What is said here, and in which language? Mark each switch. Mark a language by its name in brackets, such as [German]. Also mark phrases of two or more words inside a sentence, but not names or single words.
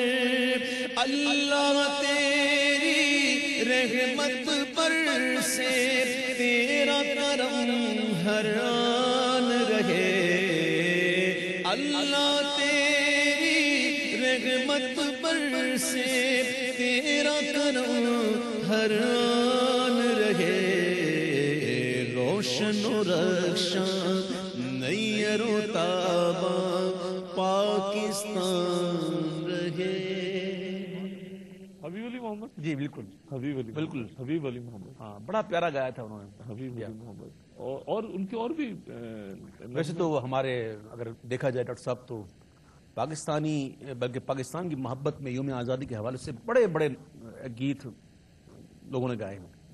[Urdu] اللہ تیری رحمت پر سے, تیرا کرم ہر آن رہے. اللہ تیری رحمت پر سے, تیرا کرم ہر آن رہے. روشن و رخشاں نیر و تاباں پاکستان رہے. حبیب علی محمد. جی بالکل, حبیب علی, بالکل حبیب علی محمد. ہاں, بڑا پیارا گایا تھا انہوں نے. حبیب علی محمد. اور ان کے اور بھی ویسے تو ہمارے اگر دیکھا جائے ڈاکٹر صاحب تو پاکستانی بلکہ پاکستان کی محبت میں یوم آزادی کے حوالے سے بڑے بڑے گیت لوگوں نے گائے ہیں.